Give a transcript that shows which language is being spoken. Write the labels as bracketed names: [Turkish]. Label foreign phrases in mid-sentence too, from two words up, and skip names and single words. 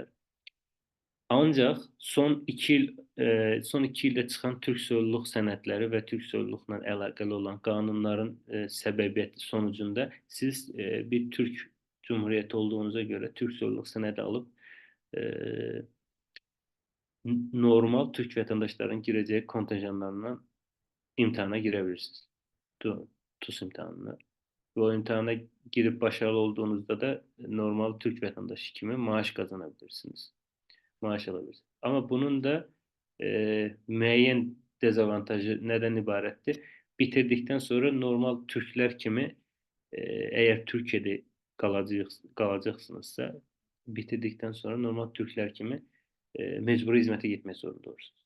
[Azerbaijani] Ancaq son iki ildə çıxan türk soyluluq sənədləri və türk soyluluqla əlaqəli olan qanunların səbəbiyyəti sonucunda siz bir Türk Cumhuriyyəti olduğunuza görə türk soyluluq sənədi alıb e, normal Türk vətəndaşların girəcəyi kontenjanlarından imtahana girə bilirsiniz. TUS imtahanına. Və o imtahana girib başarılı olduğunuzda da normal Türk vətəndaşı kimi maaş qazanabilirsiniz. Maaş alabilirsiniz. Ama bunun da müəyyən dezavantajı neden ibarətdir? [Turkish] Bitirdikten sonra normal Türkler kimi eğer Türkiye'de kalacaqsınızsa bitirdikten sonra normal Türkler kimi mecburi hizmete gitmek zorunda olursunuz.